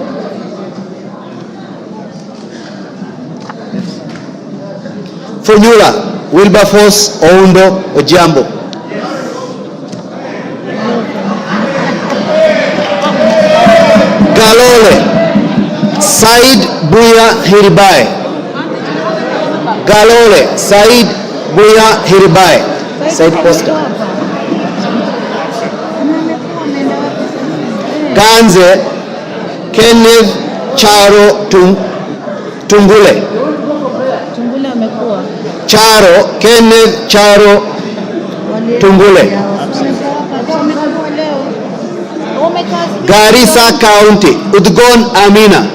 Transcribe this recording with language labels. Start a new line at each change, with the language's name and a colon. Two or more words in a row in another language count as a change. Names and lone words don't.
Swahili: Funyula Wilberforce Oundo Ojiambo. Galole Said Buya Hiribai. Galole Said Buya Hiribai. Said Poster. Ganze Kenneth Charo Tungule. Tungule amekuwa. Charo Kenneth Charo Tungule. Garissa County, Udgon Amina.